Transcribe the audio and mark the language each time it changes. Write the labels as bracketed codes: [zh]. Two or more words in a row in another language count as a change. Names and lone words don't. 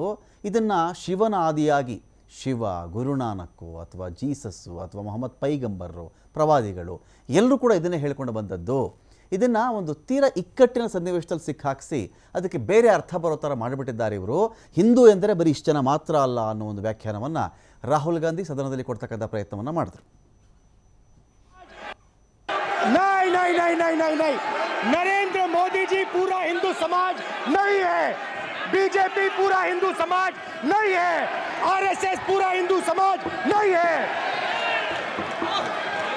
[kn] ಇದನ್ನು ಶಿವನ ಆದಿಯಾಗಿ ಶಿವ, ಗುರುನಾನಕ್ಕು ಅಥವಾ ಜೀಸಸ್ಸು ಅಥವಾ ಮೊಹಮ್ಮದ್ ಪೈಗಂಬರರು, ಪ್ರವಾದಿಗಳು ಎಲ್ಲರೂ ಕೂಡ ಇದನ್ನೇ ಹೇಳ್ಕೊಂಡು ಬಂದದ್ದು. ಇದನ್ನು ಒಂದು ತೀರಾ ಇಕ್ಕಟ್ಟಿನ ಸನ್ನಿವೇಶದಲ್ಲಿ ಸಿಕ್ಕಾಕಿಸಿ ಅದಕ್ಕೆ ಬೇರೆ ಅರ್ಥ ಬರೋ ಥರ ಮಾಡಿಬಿಟ್ಟಿದ್ದಾರೆ ಇವರು. ಹಿಂದೂ ಎಂದರೆ ಬರೀ ಇಷ್ಟು ಜನ ಮಾತ್ರ ಅಲ್ಲ ಅನ್ನೋ ಒಂದು ವ್ಯಾಖ್ಯಾನವನ್ನು ರಾಹುಲ್ ಗಾಂಧಿ ಸದನದಲ್ಲಿ ಕೊಡ್ತಕ್ಕಂಥ ಪ್ರಯತ್ನವನ್ನು ಮಾಡಿದ್ರು. [hi] नरेंद्र मोदी जी पूरा हिंदू समाज नहीं है, बीजेपी पूरा हिंदू समाज नहीं है, आरएसएस पूरा हिंदू समाज नहीं है। भूपेंद्र यादव जी,